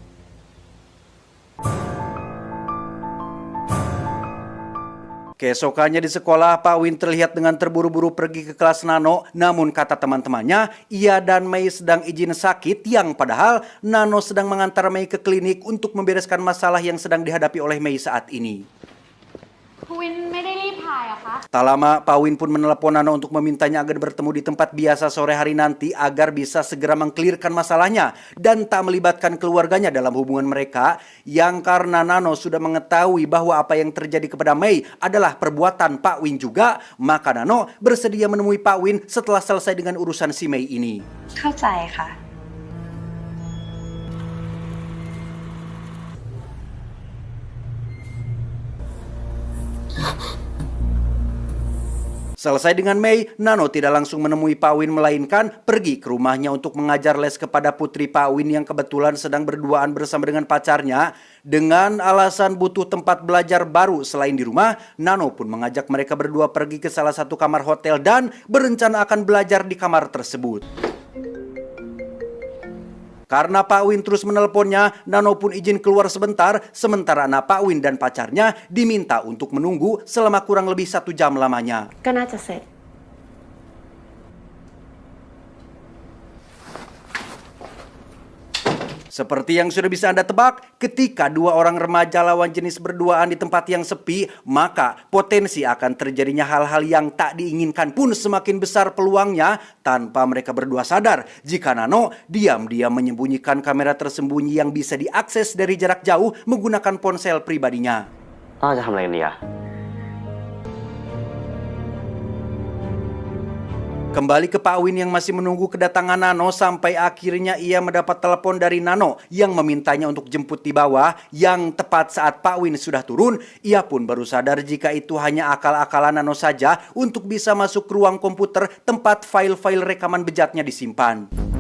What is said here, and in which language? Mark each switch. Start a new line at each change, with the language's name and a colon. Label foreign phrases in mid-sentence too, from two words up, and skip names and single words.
Indonesian: Keesokannya di sekolah, Pak Win terlihat dengan terburu-buru pergi ke kelas Nano. Namun kata teman-temannya, ia dan Mei sedang izin sakit, yang padahal Nano sedang mengantar Mei ke klinik untuk membereskan masalah yang sedang dihadapi oleh Mei saat ini.
Thai: คุณวินไม่ได้รีบถ่ายเหรอคะ
Indonesian: Tak lama, Pak Win pun menelepon Nano untuk memintanya agar bertemu di tempat biasa sore hari nanti agar bisa segera mengklirkan masalahnya dan tak melibatkan keluarganya dalam hubungan mereka, yang karena Nano sudah mengetahui bahwa apa yang terjadi kepada Mei adalah perbuatan Pak Win juga, maka Nano bersedia menemui Pak Win setelah selesai dengan urusan si Mei ini.
Thai: เข้าใจค่ะ
Indonesian: Selesai dengan Mei, Nano tidak langsung menemui Pak Win melainkan pergi ke rumahnya untuk mengajar les kepada putri Pak Win yang kebetulan sedang berduaan bersama dengan pacarnya. Dengan alasan butuh tempat belajar baru selain di rumah, Nano pun mengajak mereka berdua pergi ke salah satu kamar hotel dan berencana akan belajar di kamar tersebut. Karena Pak Win terus menelponnya, Nano pun izin keluar sebentar, sementara anak Pak Win dan pacarnya diminta untuk menunggu selama kurang lebih 1 jam lamanya.
Thai: ก็น่าจะเสร็จ
Indonesian: 1 Seperti yang sudah bisa Anda tebak, ketika dua orang remaja lawan jenis berduaan di tempat yang sepi, maka potensi akan terjadinya hal-hal yang tak diinginkan pun semakin besar peluangnya tanpa mereka berdua sadar jika Nano diam-diam menyembunyikan kamera tersembunyi yang bisa diakses dari jarak jauh menggunakan ponsel pribadinya.
Thai: เราจะทำอะไรกันดีอะ
Indonesian: Kembali ke Pak Win yang masih menunggu kedatangan Nano sampai akhirnya ia mendapat telepon dari Nano yang memintanya untuk jemput di bawah, yang tepat saat Pak Win sudah turun. Ia pun baru sadar jika itu hanya akal-akalan Nano saja untuk bisa masuk ke ruang komputer tempat file-file rekaman bejatnya disimpan.